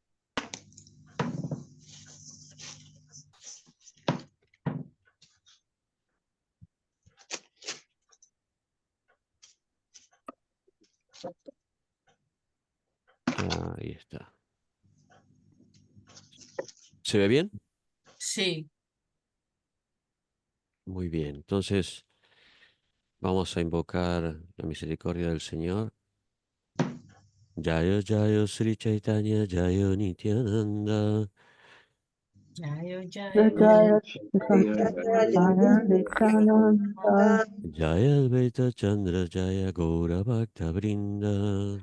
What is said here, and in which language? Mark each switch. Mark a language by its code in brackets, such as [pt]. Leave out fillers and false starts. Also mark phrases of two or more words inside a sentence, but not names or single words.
[es] Ahí está. ¿Se ve bien? Sí. Muy bien. Entonces, vamos a invocar la misericordia del Señor. [sa] जय, जय, श्री चैतन्य, जय, नित्यानन्द. जय, जय, जय जय नित्यानन्द, जय अद्वैत चन्द्र, जय गौर भक्त वृन्द.